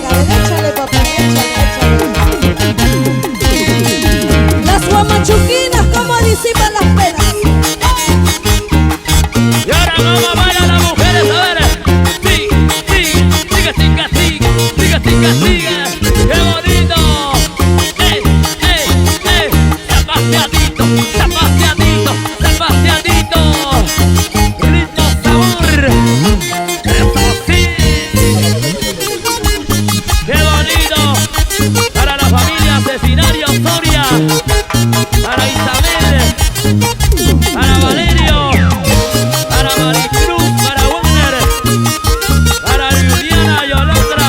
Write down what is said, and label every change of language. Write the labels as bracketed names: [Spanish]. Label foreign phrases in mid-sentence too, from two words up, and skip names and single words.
[Spanish] A ver, échale papá, échale, échale. Las guamachuquinas, ¿cómo disipan las penas? Y ahora vamos a bailar las mujeres, a ver. Sí, sí, sigue, sigue, sigue, sigue, sigue, sigue. ¡Qué bonito! ¡Ey, ey, ey! Sebastianito, Sebastianito, Sebastianito. Ritmo, sabor. Eso sí. ¡Qué bonito! Para la familia Cecinario Soria, para Isabel, para Valerio, para Maricruz, para Wagner, para Juliana y Olondra.